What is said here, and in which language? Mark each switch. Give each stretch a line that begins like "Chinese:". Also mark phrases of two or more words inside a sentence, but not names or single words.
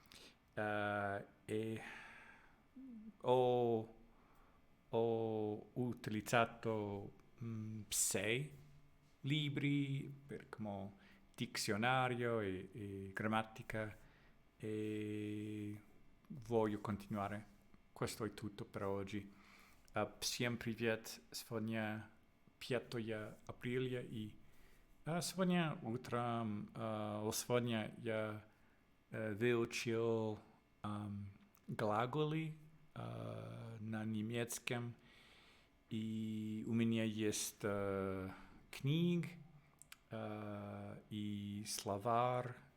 Italian: E ho utilizzato 6 libri come dizionario e grammatica e voglio continuare. Questo è tutto per oggi.
Russian: Всем привет, сегодня 5 апреля и сегодня утром, сегодня я выучил глаголы на немецком, и у меня есть книга и словарь,